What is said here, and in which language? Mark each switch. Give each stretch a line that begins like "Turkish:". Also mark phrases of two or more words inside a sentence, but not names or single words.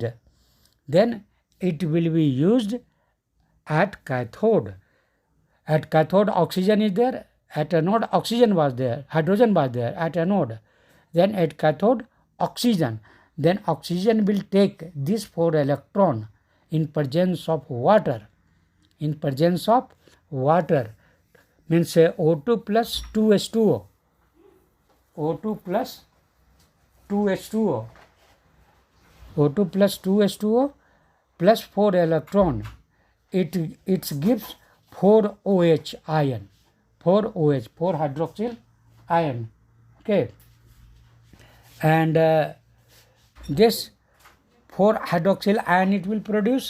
English: Then it will be used at cathode. At cathode oxygen is there, at anode oxygen was there, hydrogen was there at anode. Then at cathode oxygen. Then oxygen will take this 4 electron in presence of water. Means O2 plus 2H2O. O2 plus 2H2O. O2 plus 2H2O plus 4 electron. It gives 4 OH ion. 4 OH, 4 hydroxyl ion. Okay. And this 4 hydroxyl ion it will produce.